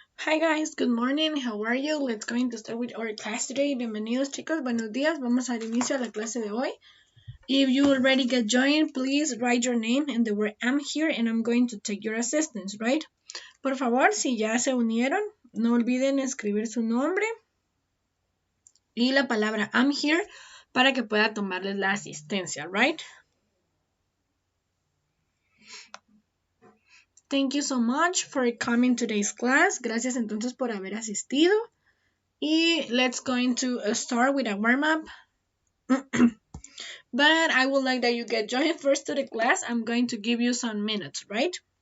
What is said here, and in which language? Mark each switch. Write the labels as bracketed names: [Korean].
[English] Hi guys, good morning, how are you? Let's going to start with our class today. [Spanish] Bienvenidos chicos, buenos días. Vamos a dar inicio a la clase de hoy. [English] If you already get joined, please write your name and the word I'm here and I'm going to take your assistance, right? [Spanish] Por favor, si ya se unieron, no olviden escribir su nombre y la palabra I'm here para que pueda tomarles la asistencia, right? [English] Thank you so much for coming to today's class. [Spanish] Gracias entonces por haber asistido. [English] Y let's going to start with a warm-up. But I would like that you get joined first to the class. I'm going to give you some minutes, right?